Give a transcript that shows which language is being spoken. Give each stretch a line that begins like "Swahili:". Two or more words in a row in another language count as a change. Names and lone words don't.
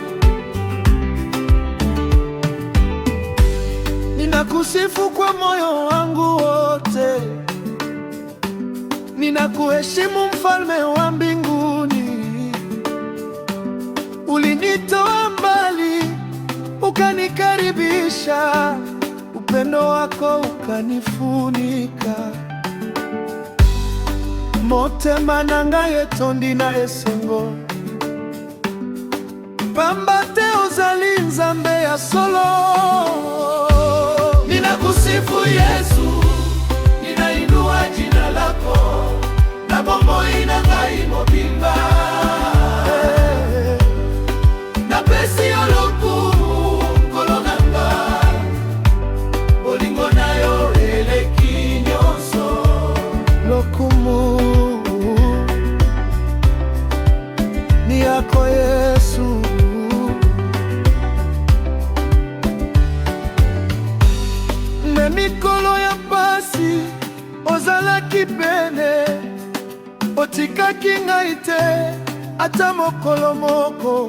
Swahili: Ninakusifu kwa moyo wangu wote, ninakuheshimu Mfalme wa mbinguni. Ulinitoa mbali ukanikaribisha, upendo wako ukanifunika.
Lingala: Motema nangaye tondi na esengo, pamba te ozali Nzambe ya solo.
Swahili: Ninakusifu Yesu, ninainua jina lako,
Lingala: na bomoi na ngai mobimba. Napesi yo lokumu nkolo nanga, bolingo na yo eleki nyonso. Lokumu
Swahili: ni yako
Lingala: Yesu, na mikolo ya pasi ozalaki pene, otikaki ngai te ata mokolo moko.